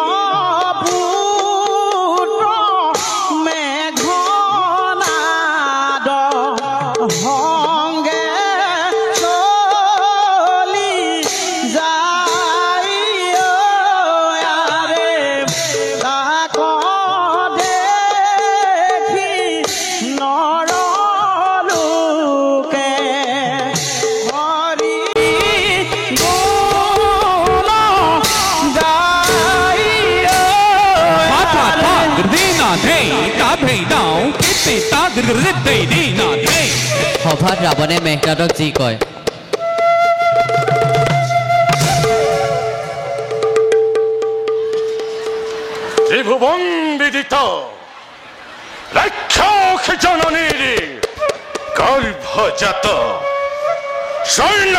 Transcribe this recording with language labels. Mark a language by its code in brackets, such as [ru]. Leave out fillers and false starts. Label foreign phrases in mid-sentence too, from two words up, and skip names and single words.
[as] পুত্র মেঘনাদ হংগে চলি যায় আরে তাক দেখি নৰলোকে হৰি গুণ গায় সভাত ৰাৱণে মেঘনাদক যি কয়, ত্রিভুবন বিদিত রাক্ষস জননীর গর্ভজাত স্বর্ণ